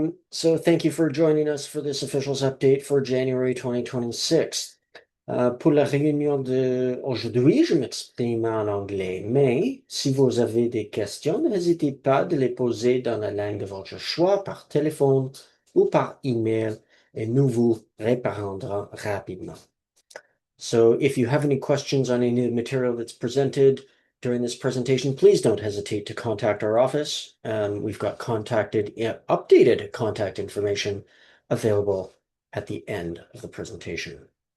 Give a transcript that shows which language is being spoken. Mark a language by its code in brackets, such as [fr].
[en] So thank you for joining us for this officials update for January 2026. [fr] Pour la réunion d'aujourd'hui, je m'exprime en anglais, mais si vous avez des questions, n'hésitez pas de les poser dans la langue de votre choix par téléphone ou par email et nous vous répondrons rapidement. [en] So if you have any questions on any of the material that's presented during this presentation, please don't hesitate to contact our office. We've got updated contact information available at the end of the presentation.